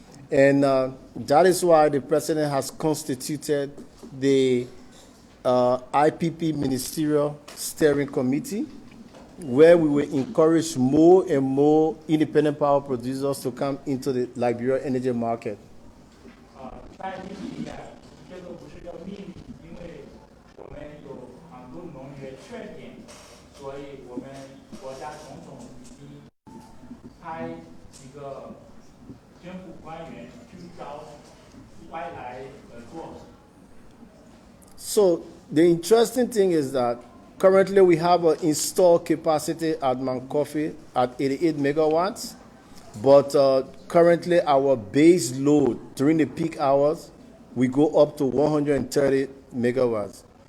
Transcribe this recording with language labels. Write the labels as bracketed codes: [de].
[en] And that is why the president has constituted the IPP Ministerial Steering Committee, where we will encourage more and more independent power producers to come into the Liberia energy market. [zh] 在利比里亚，这个不是个秘密，因为我们有很多农业缺点，所以我们国家总统已经派几个政府官员去找外来合作。 [en] So the interesting thing is that currently we have an installed capacity at Monrovia at 88 megawatts, but currently our base load during the peak hours, we go up to 130 megawatts.